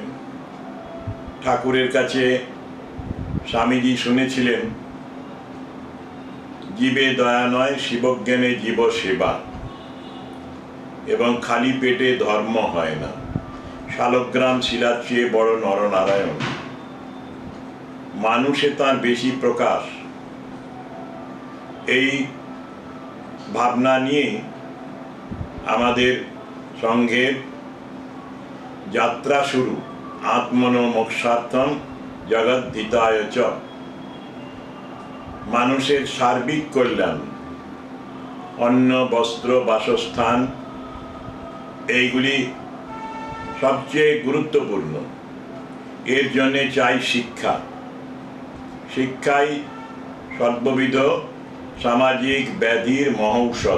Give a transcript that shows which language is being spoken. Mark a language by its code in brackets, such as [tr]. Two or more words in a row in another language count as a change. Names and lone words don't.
[bn] ঠাকুরের কাছে স্বামীজি শুনেছিলেন, জীবে দয়া নয় শিবজ্ঞানে জীব সেবা, এবং খালি পেটে ধর্ম হয় না, শালগ্রাম শিলার চেয়ে বড় নরনারায়ণ, মানুষে তার বেশি প্রকাশ। এই ভাবনা নিয়ে আমাদের সংঘের যাত্রা শুরু। [sa] আত্মনো মোক্ষার্থম জগদ্ধিতায় চ। [bn] মানুষের সার্বিক কল্যাণ, অন্ন, বস্ত্র, বাসস্থান, এইগুলি সবচেয়ে গুরুত্বপূর্ণ। এর জন্যে চাই শিক্ষা। শিক্ষাই সর্ববিধ সামাজিক ব্যাধির মহৌষধ।